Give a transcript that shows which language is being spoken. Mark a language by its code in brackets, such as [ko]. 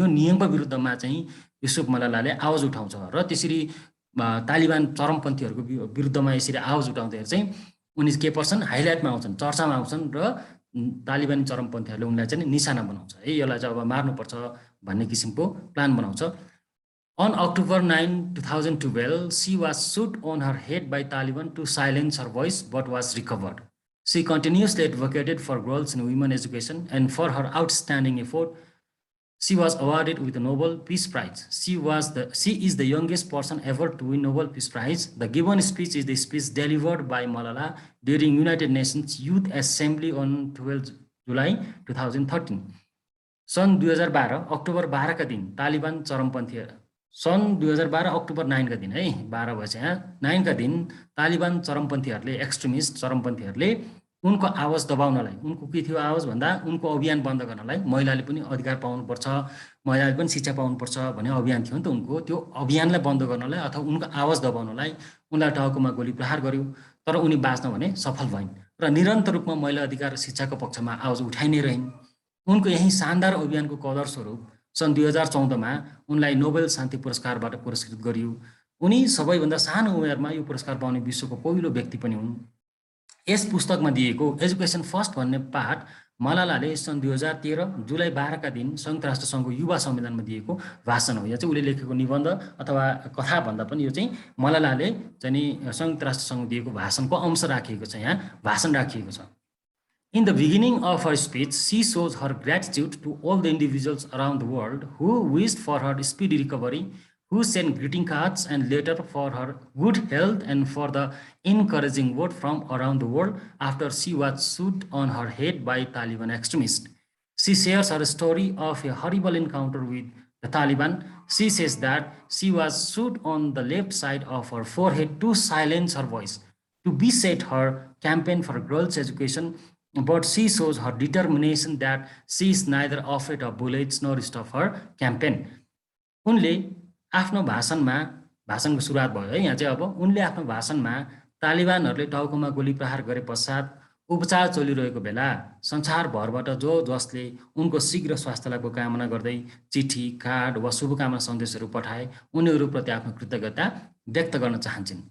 [ne] यो नियमको विरुद्धमा चाहिँ युसुफ मलालाले आवाज उठाउँछ र त्यसरी तालिबान चरमपन्थीहरूको विरुद्धमा यसरी आवाज उठाउँदाखेरि चाहिँ उनी के पर्छन्, हाइलाइटमा आउँछन्, चर्चामा आउँछन् र तालिबानी चरमपन्थीहरूले उनलाई चाहिँ निशाना बनाउँछ। यसलाई चाहिँ अब मार्नुपर्छ भन्ने किसिमको प्लान बनाउँछ। [en] On October 9, 2012, she was shot on her head by Taliban to silence her voice, but was recovered. She continuously advocated for girls and women education, and for her outstanding effort, she was awarded with the Nobel Peace Prize. She is the youngest person ever to win Nobel Peace Prize. The given speech is the speech delivered by Malala during United Nations Youth Assembly on 12 July 2013. [ne] सन् 2012 October 12 का दिन तालिबान चरमपन्थी सन् 2012 October 9 का दिन है, 12 बजे 9 का दिन तालिबान चरमपन्थीहरूले चरमपन्थीहरूले उनको आवाज दबाउनलाई, उनको के थियो आवाज भन्दा उनको अभियान बन्द गर्नलाई, महिलाले पनि अधिकार पाउनुपर्छ, महिलाले पनि शिक्षा पाउनुपर्छ भन्ने अभियान थियो नि त उनको। त्यो अभियानलाई बन्द गर्नलाई अथवा उनको आवाज दबाउनलाई उनलाई टाउकोमा गोली प्रहार गर्यो। तर उनी बाँच्न भने सफल भइन् र निरन्तर रूपमा महिला अधिकार र शिक्षाको पक्षमा आवाज उठाइ नै रहिन्। उनको यही शानदार अभियानको कदर स्वरूप सन् 2014 मा उनलाई नोबेल शान्ति पुरस्कारबाट पुरस्कृत गरियो। उनी सबैभन्दा सानो उमेरमा यो पुरस्कार पाउने विश्वको पहिलो व्यक्ति पनि हुन्। यस पुस्तकमा दिएको एजुकेसन फर्स्ट भन्ने पाठ मलालाले सन् 2013 जुलाई 12 का दिन संयुक्त राष्ट्र सङ्घको युवा सम्मेलनमा दिएको भाषण हो। यो चाहिँ उसले लेखेको निबन्ध अथवा कथा भन्दा पनि यो चाहिँ मलालाले चाहिँ नि संयुक्त राष्ट्र सङ्घ दिएको भाषणको अंश राखिएको छ, यहाँ भाषण राखिएको छ। [en] In the beginning of her speech, she shows her gratitude to all the individuals around the world who wished for her speedy recovery, who sent greeting cards and letters for her good health and for the encouraging word from around the world after she was shot on her head by Taliban extremists. She shares her story of a horrible encounter with the Taliban. She says that she was shot on the left side of her forehead to silence her voice, to beset her campaign for girls' education, but she shows her determination that she is neither afraid of bullets nor stop her campaign. [ne] उनले आफ्नो भाषणको सुरुवात भयो है यहाँ चाहिँ। अब उनले आफ्नो भाषणमा तालिबानहरूले टाउकोमा गोली प्रहार गरे पश्चात उपचार चलिरहेको बेला संसारभरबाट जसले उनको शीघ्र स्वास्थ्यलाभको कामना गर्दै चिठी, कार्ड वा शुभकामना सन्देशहरू पठाए उनीहरूप्रति आफ्नो कृतज्ञता व्यक्त गर्न चाहन्छन्।